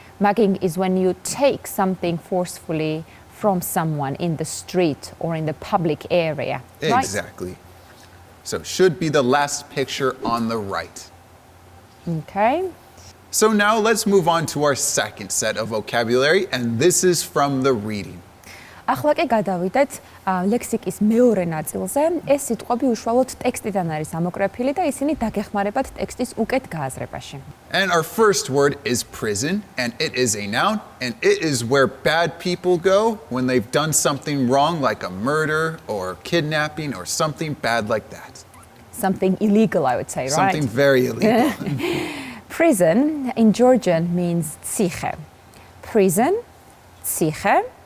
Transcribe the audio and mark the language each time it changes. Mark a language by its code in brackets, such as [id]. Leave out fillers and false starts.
[en] Mugging is when you take something forcefully from someone in the street or in the public area. Right? Exactly. So it should be the last picture on the right. Okay. So now let's move on to our second set of vocabulary, and this is from the reading. [ka] ახლა კი გადავიდეთ ლექსიკის მეორე ნაწილზე. ეს სიტყვები უშუალოდ ტექსტიდან არის ამოკრეფილი და ისინი დაგეხმარებათ ტექსტის უკეთ გააზრებაში. [en] And our first word is prison, and it is a noun, and it is where bad people go when they've done something wrong, like a murder or kidnapping or something bad like that. Something illegal, I would say, right? Something very illegal. Prison in Georgian means tsiche. Prison, tsiche.